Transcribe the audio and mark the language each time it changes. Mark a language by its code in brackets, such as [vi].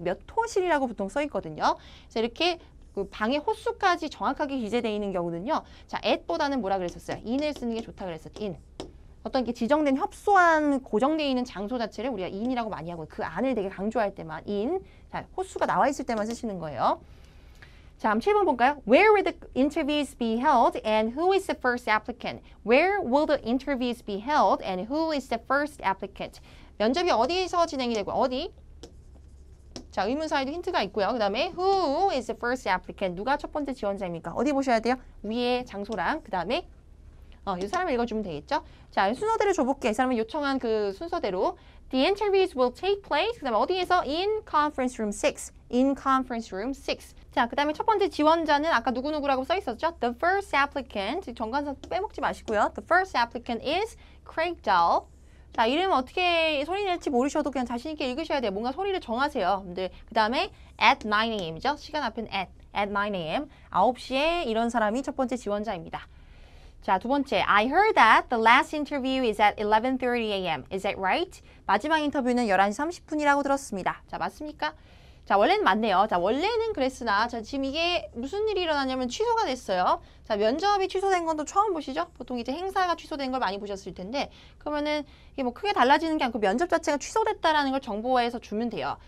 [ko] 몇 호실이라고 보통 써 있거든요. 그래서 이렇게 그 방의 호수까지 정확하게 기재되어 있는 경우는요. 자, at보다는 뭐라 그랬었어요? in을 쓰는 게 좋다 그랬었죠. [en] in. [ko] 어떤 게 지정된 협소한 고정되어 있는 장소 자체를 우리가 in이라고 많이 하고 그 안을 되게 강조할 때만 in. 자, 호수가 나와 있을 때만 쓰시는 거예요. 자, 그럼 7번 볼까요? [en] Where will the interviews be held and who is the first applicant? Where will the interviews be held and who is the first applicant? [ko] 면접이 어디에서 진행이 되고 어디? 자, 의문사에도 힌트가 있고요. 그 다음에 [en] who is the first applicant? [ko] 누가 첫 번째 지원자입니까? 어디 보셔야 돼요? 위에 장소랑 그 다음에 이 사람을 읽어주면 되겠죠? 자, 순서대로 줘볼게요. 이 사람이 요청한 그 순서대로 [en] The interviews will take place. [ko] 그 다음에 어디에서? [en] In conference room 6. In conference room 6. [ko] 자, 그 다음에 첫 번째 지원자는 아까 누구누구라고 써 있었죠? [en] The first applicant. [ko] 정관사 빼먹지 마시고요. [en] The first applicant is Craig Dahl. [ko] 자, 이름 어떻게 소리 낼지 모르셔도 그냥 자신 있게 읽으셔야 돼요. 뭔가 소리를 정하세요. [en] 그 다음에 at 9 a.m.이죠? [ko] 시간 앞에는 [en] at 9 a.m. [ko] 9시에 이런 사람이 첫 번째 지원자입니다. 자, 두 번째. [en] I heard that the last interview is at 11:30 a.m. Is that right? [ko] 마지막 인터뷰는 11시 30분이라고 들었습니다. 자, 맞습니까? 자, 원래는 맞네요. 자, 원래는 그랬으나 자, 지금 이게 무슨 일이 일어나냐면 취소가 됐어요. 자, 면접이 취소된 건 또 처음 보시죠? 보통 이제 행사가 취소된 걸 많이 보셨을 텐데 그러면은 이게 뭐 크게 달라지는 게 아니고 면접 자체가 취소됐다라는 걸 정보화해서 주면 돼요.